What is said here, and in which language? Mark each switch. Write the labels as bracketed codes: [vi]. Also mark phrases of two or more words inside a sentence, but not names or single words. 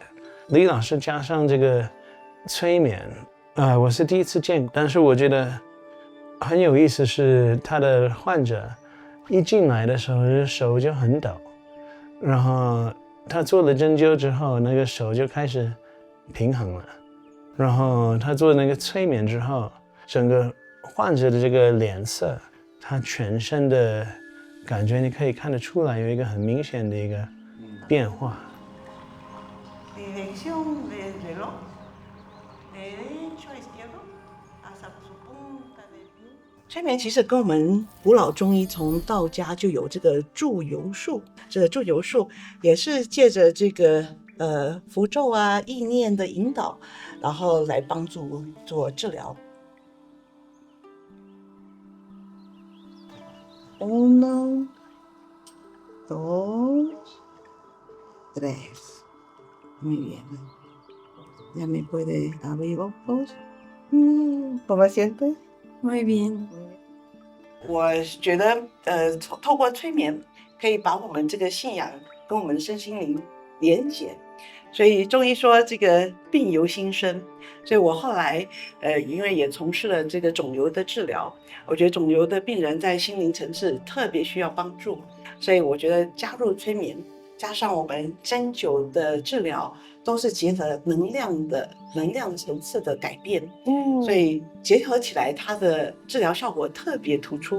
[zh] 李老师加上这个催眠，我是第一次见，但是我觉得很有意思是他的患者一进来的时候手就很抖，然后他做了针灸之后，那个手就开始平衡了，然后他做那个催眠之后，整个患者的这个脸色，他全身的感觉你可以看得出来有一个很明显的一个变化。 [es] Dirección del reloj, derecho a izquierdo, hasta su punta del pie. [zh] 催眠其实跟我们古老中医从道家就有这个祝由术，这个祝由术也是借着这个符咒啊、意念的引导，然后来帮助做治疗。 [es] Uno, dos, tres. Muy bien. Ya me puede abrir ojos. ¿Cómo sientes? Muy bien. [zh] 我觉得透过催眠可以把我们这个信仰跟我们的身心灵连结，所以中医说这个病由心生，所以我后来因为也从事了这个肿瘤的治疗，我觉得肿瘤的病人在心灵层次特别需要帮助，所以我觉得加入催眠加上我们针灸的治疗，都是结合能量层次的改变，所以结合起来，它的治疗效果特别突出。